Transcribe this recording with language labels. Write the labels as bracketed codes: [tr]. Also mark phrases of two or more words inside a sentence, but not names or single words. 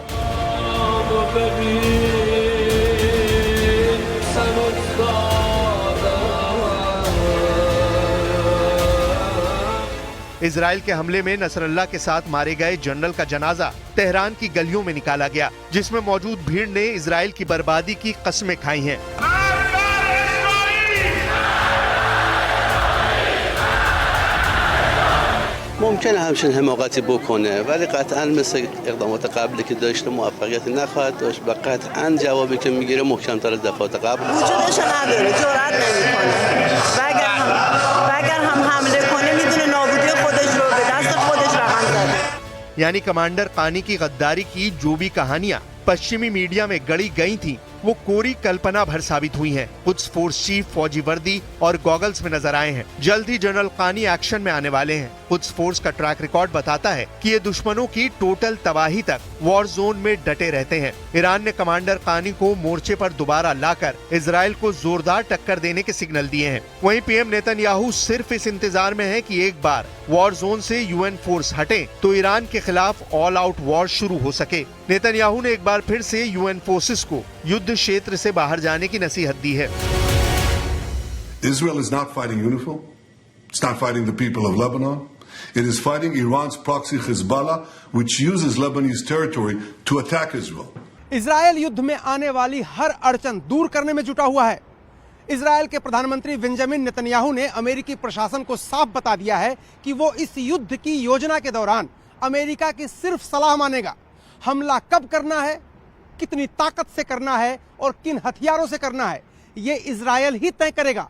[hi] इजराइल के हमले में नसरल्लाह के साथ मारे गए जनरल का जनाजा तेहरान की गलियों में निकाला गया, जिसमें मौजूद भीड़ ने इजराइल की बर्बादी की कस्में खाई हैं। [fa] ممکنه همچین حماقتی بکنه ولی قطعا مثل اقدامات قبلی که داشته موفقیتی نخواهد داشت و قطعا جوابی که میگیره محکم‌تر از دفعات قبل وجودش نداره، جرئت نمیکنه و اگر هم حمله کنه میدونه نابودی خودش رو به دست خودش رقم زده। [hi] यानी कमांडर कानी की गद्दारी की जो भी कहानियां पश्चिमी मीडिया में गढ़ी गई थी वो कोरी कल्पना भर साबित हुई हैं। कुछ [en] force chief [hi] फौजी वर्दी और गॉगल्स में नजर आए हैं। जल्द ही जनरल कानी एक्शन में आने वाले हैं। कुछ फोर्स का [en] track record [hi] बताता है कि ये दुश्मनों की टोटल तबाही तक [en] war zone [hi] में डटे रहते हैं। ईरान ने कमांडर कानी को मोर्चे पर दोबारा लाकर इजराइल को जोरदार टक्कर देने के सिग्नल दिए हैं। वहीं पीएम नेतन्याहू सिर्फ इस इंतजार में है कि एक बार [en] war zone [hi] से [en] UN force [hi] हटे तो ईरान के खिलाफ [en] all out war [hi] शुरू हो सके। नेतन्याहू ने एक बार फिर से [en] UN forces [hi] को युद्ध क्षेत्र से बाहर जाने की नसीहत दी है। [en] Israel is not fighting UNIFIL. It's not fighting the people of Lebanon. It is fighting Iran's proxy Hezbollah, which uses Lebanese territory to attack Israel. [hi] इजराइल युद्ध में आने वाली हर अड़चन दूर करने में जुटा हुआ है। इजराइल के प्रधानमंत्री बेंजामिन नेतन्याहू ने अमेरिकी प्रशासन को साफ बता दिया है कि वो इस युद्ध की योजना के दौरान अमेरिका की सिर्फ सलाह मानेगा। हमला कब करना है, कितनी ताकत से करना है और किन हथियारों से करना है, ये इजराइल ही तय करेगा।